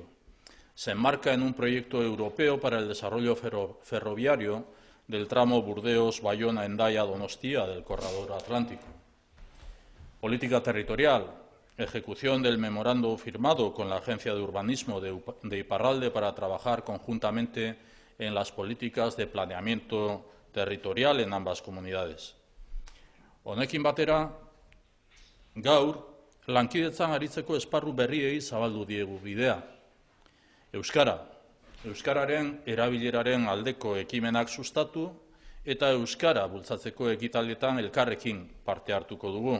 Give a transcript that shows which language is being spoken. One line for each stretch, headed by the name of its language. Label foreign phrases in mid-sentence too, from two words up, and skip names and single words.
Spanish: Se enmarca en un proyecto europeo para el desarrollo ferroviario del tramo Burdeos-Bayona-Hendaya-Donostia del Corredor Atlántico. Política territorial, ejecución del memorando firmado con la Agencia de Urbanismo de Iparralde para trabajar conjuntamente en las políticas de planeamiento territorial en ambas comunidades.
Basque: Honekin batera, gaur, lankidetzan aritzeko esparru berriei zabaldu diegu bidea. Euskararen erabileraren aldeko ekimenak sustatu eta euskara bultzatzeko ekitaldietan elkarrekin parte hartuko dugu.